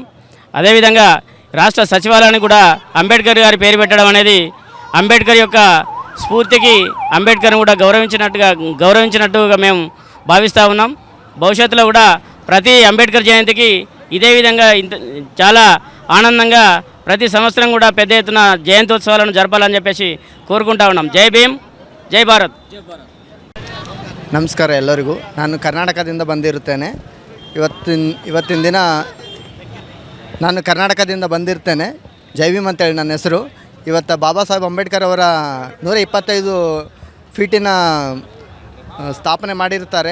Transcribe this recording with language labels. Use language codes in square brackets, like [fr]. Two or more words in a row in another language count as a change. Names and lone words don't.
[te] అదేవిధంగా రాష్ట్ర సచివాలయాన్ని కూడా అంబేద్కర్ గారి పేరు పెట్టడం అనేది అంబేద్కర్ యొక్క స్ఫూర్తికి అంబేద్కర్ని కూడా గౌరవించినట్టుగా మేము భావిస్తూ ఉన్నాం. భవిష్యత్తులో కూడా ప్రతి అంబేద్కర్ జయంతికి ఇదే విధంగా చాలా ఆనందంగా ప్రతి సంవత్సరం కూడా పెద్ద ఎత్తున జయంతోత్సవాలను జరపాలని చెప్పేసి ಕೋರ್ಕೊಂತಾ ఉన్నాం. [kn] ಜೈ ಭೀಮ್, ಜೈ ಭಾರತ್. ನಮಸ್ಕಾರ ಎಲ್ಲರಿಗೂ. ನಾನು ಕರ್ನಾಟಕದಿಂದ ಬಂದಿರುತ್ತೇನೆ. ಇವತ್ತಿನ ದಿನ ನಾನು ಕರ್ನಾಟಕದಿಂದ ಬಂದಿರ್ತೇನೆ. ಜೈ ಭೀಮ್ ಅಂತೇಳಿ ನನ್ನ ಹೆಸರು. ಇವತ್ತು ಬಾಬಾ ಸಾಹೇಬ್ ಅಂಬೇಡ್ಕರ್ ಅವರ 125 ಫೀಟಿನ ಸ್ಥಾಪನೆ ಮಾಡಿರ್ತಾರೆ.